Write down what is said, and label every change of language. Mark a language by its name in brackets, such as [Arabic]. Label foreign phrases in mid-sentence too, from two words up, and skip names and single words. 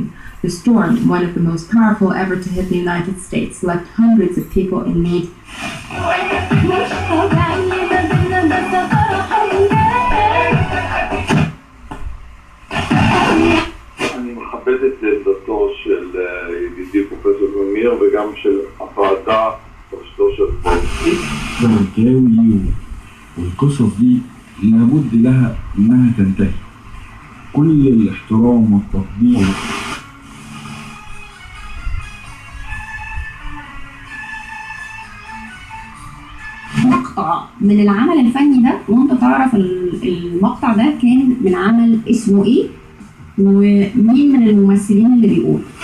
[English] The storm, one of the most powerful ever to hit the United States, left hundreds of people in need. [Hebrew] אני מכבד את עמדתו של ידידי פרופסור גמיר וגם של הוועדה בראשותו של פרופסור. [Arabic] الجوي والقصص دي لابد لها انها تنتهي. كل الاحترام والتقدير. مقطع من العمل الفني ده، وانت تعرف المقطع ده كان من عمل اسمه ايه ومين من الممثلين اللي بيقول.